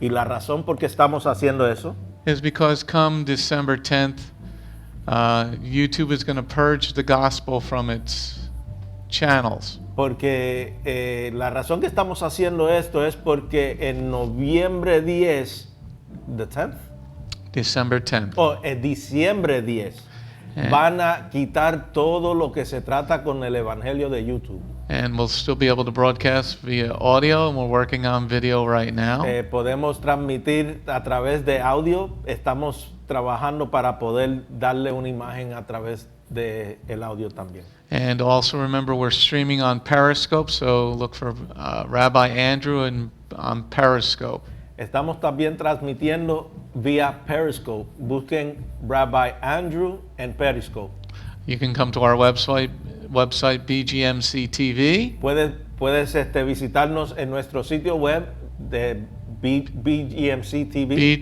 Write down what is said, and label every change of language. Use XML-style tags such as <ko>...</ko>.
<es>Y la razón por qué estamos haciendo eso</es> <en>is because come December 10th, YouTube is going to purge the gospel from its channels.</en> <es>porque la razón que estamos haciendo esto es porque en noviembre 10,</es> <en>the 10th, December 10th.</en> <es>o en diciembre 10, van a quitar todo lo que se trata con el evangelio de YouTube.</es> <en>And we'll still be able to broadcast via audio, and we're working on video right now.</en> <es>Podemos transmitir a través de audio. Estamos trabajando para poder darle una imagen a través de el audio también.</es> <en>And also remember, we're streaming on Periscope, so look for Rabbi Andrew on Periscope.</en> <es>Estamos también transmitiendo vía Periscope. Busquen Rabbi Andrew en Periscope.</es> <en>You can come to our website Bgmc TV.</en> <es>Puedes visitarnos en nuestro sitio web de Bgmc TV,</es>